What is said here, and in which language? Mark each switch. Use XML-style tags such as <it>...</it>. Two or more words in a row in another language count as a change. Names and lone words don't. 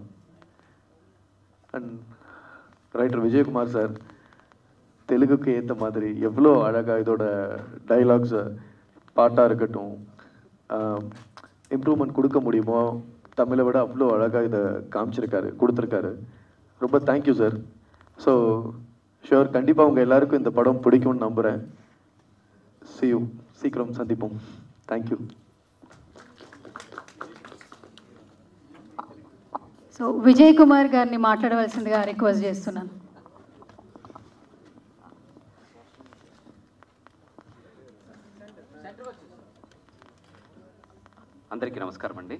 <ta>அண்ட் ரைட்டர் விஜயகுமார் சார் தெலுங்குக்கு ஏற்ற மாதிரி எவ்வளோ அழகாக இதோட டைலாக்ஸை, பாட்டாக இருக்கட்டும், இம்ப்ரூவ்மெண்ட் கொடுக்க முடியுமோ தமிழை விட அவ்வளோ அழகாக இதை காமிச்சிருக்காரு, கொடுத்துருக்காரு. ரொம்ப தேங்க்யூ சார்.</ta> <en>so sure,</en> <ta>கண்டிப்பாக உங்கள் எல்லாருக்கும் இந்த படம் பிடிக்கும்னு நம்புகிறேன்.</ta> <en>See you,</en> <ta>சீக்கிரம் சந்திப்போம். தேங்க்யூ.</ta> <te>సో విజయ్ కుమార్ గారిని మాట్లాడవలసిందిగా రిక్వెస్ట్ చేస్తున్నాను. అందరికీ నమస్కారం అండి.</te>